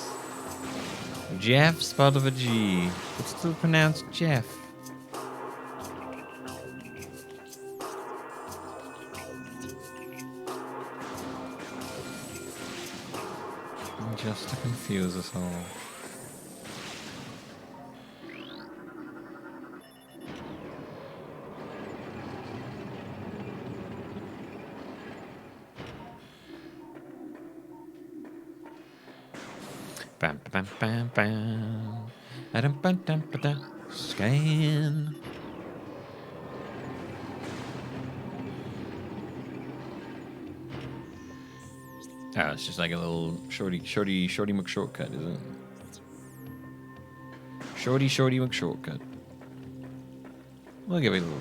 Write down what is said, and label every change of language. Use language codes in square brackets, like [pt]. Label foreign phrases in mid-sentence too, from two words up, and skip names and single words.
[en] Jeff spelled with a G, but still pronounced Jeff. Just to confuse us all. Bam, bam, bam, bam. Adam, bam, bam, bam. Scan. Oh, it's just like a little shorty McShortcut, isn't it? Shorty McShortcut. We'll give it a little.